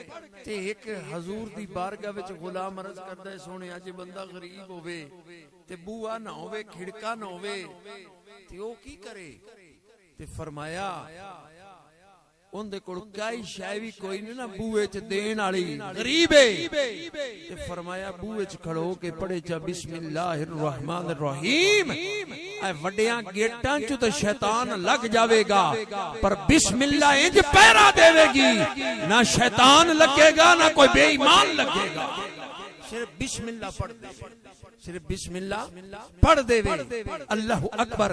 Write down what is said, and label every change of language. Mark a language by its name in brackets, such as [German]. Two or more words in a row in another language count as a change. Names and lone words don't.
[Punjabi] ਤੇ ਇਕ ਹਜ਼ੂਰ ਦੀ ਬਾਰਗਾਹ ਵਿਚ ਗ਼ੁਲਾਮ ਅਰਜ਼ ਕਰਦਾ ਹੈ, ਸੋਹਣੇ ਅੱਜ ਬੰਦਾ ਗ਼ਰੀਬ ਹੋਵੇ ਤੇ ਬੂਆ ਨਾ ਹੋਵੇ, ਖਿੜਕਾ ਨਾ ਹੋਵੇ, ਤੇ ਓ ਕੀ ਕਰੇ? ਤੇ ਫ਼ਰਮਾਇਆ ਉਨ੍ਹਦੇ ਕੋਲ ਕਾਈ ਸ਼ੈ ਭੀ ਕੋਈ ਨਹੀਂ ਨਾ ਬੂਏ ਚ ਦੇਣ ਵਾਲੀ, ਗ਼ਰੀਬ ਹੈ। ਤੇ ਫ਼ਰਮਾਇਆ ਬੂਏ ਚ ਖੜੋ ਕੇ ਪੜ੍ਹੇ ਚਾ [Arabic] بسم الله الرحمن الرحيم. [Punjabi] ਏ ਵੱਡੀਆਂ ਗੇਟਾਂ ਚ ਤੋ ਸ਼ੈਤਾਨ ਲੱਗ ਜਾਵੇਗਾ, ਪਰ ਬਿਸਮਿੱਲਾਹ ਇੰਜ ਪਹਿਰਾ ਦੇਵੇਗੀ, ਨਾ ਸ਼ੈਤਾਨ ਲੱਗੇਗਾ ਨਾ ਕੋਈ ਬੇਈਮਾਨ ਲੱਗੇਗਾ। ਸਿਰਫ਼ ਬਿਸਮਿੱਲਾਹ ਪੜ੍ਹ ਦੇ, ਸਿਰਫ਼ ਬਿਸਮਿੱਲਾਹ ਪੜ੍ਹ ਦੇਵੇ, [Arabic] الله أكبر.